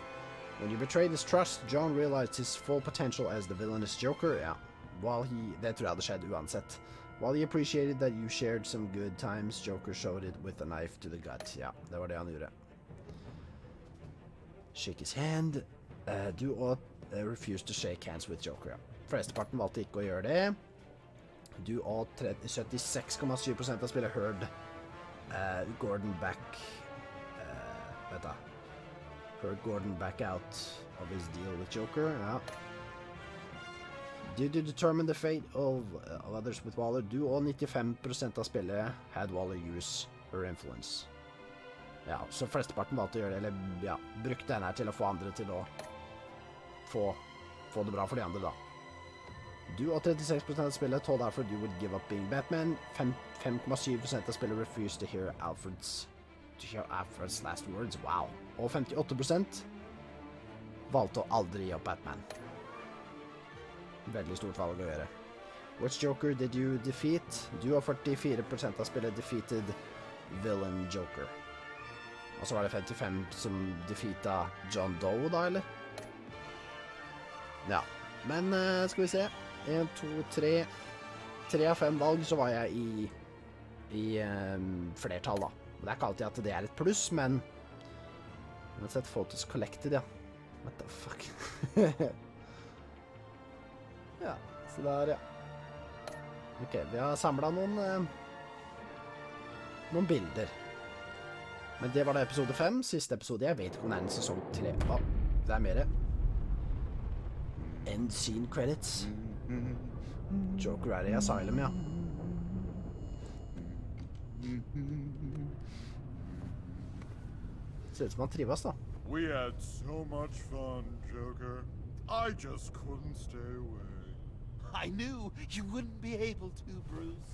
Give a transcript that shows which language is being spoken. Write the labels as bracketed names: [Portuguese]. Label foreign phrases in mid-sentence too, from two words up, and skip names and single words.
[English] When you betrayed his trust, John realized his full potential as the villainous Joker. [Norwegian] Ja, det tror jeg hadde skjedd uansett. [English] While he appreciated that you shared some good times, Joker showed it with a knife to the gut. [Norwegian] Ja, det var det han gjorde. [English] Shake his hand. [Norwegian] Du og [English] refused to shake hands with Joker. Ja. [Norwegian] Flesteparten valgte ikke å gjøre det. Du og 76,7% av spillet [English] heard Gordon back heard Gordon back out of his deal with Joker. Ja. Did you determine the fate of others with Waller? [Norwegian] Du og 95% av spillet [English] had Waller use her influence. [Norwegian] Ja, så flesteparten valgte å gjøre det, eller ja, brukte henne til å få andre til å få det bra for de andre da. Du og 36% av spillet [English] told Alfred you would give up being Batman. 5,7% [Norwegian] av spillet [English] refused to hear Alfred's last words. Wow. [Norwegian] Og 58% valgte å aldri gi opp Batman. Veldig stort valg å gjøre. [English] Which Joker did you defeat? [Norwegian] Du og 44% av spillet [English] defeated Villain Joker. [Norwegian] Og så var det 55 som defeata John Doe da, eller? Ja, men skal vi se. 1, 2, 3. 3 av 5 valg så var jeg i flertall da. Det er ikke alltid at det er et pluss, men jeg har sett [English] photos collected, [Norwegian] ja. [English] What the fuck? [Norwegian] Ja, så der, ja. Ok, vi har samlet noen bilder. Men det var da episode 5, siste episode. Jeg vet ikke om det er en sesong 3. Å, det er mer. [English] End scene credits. [Norwegian] Joker er i Asylum, ja. Ser ut som han trives da. [English] We had so much fun, Joker. I just couldn't stay away. I knew you wouldn't be able to, Bruce.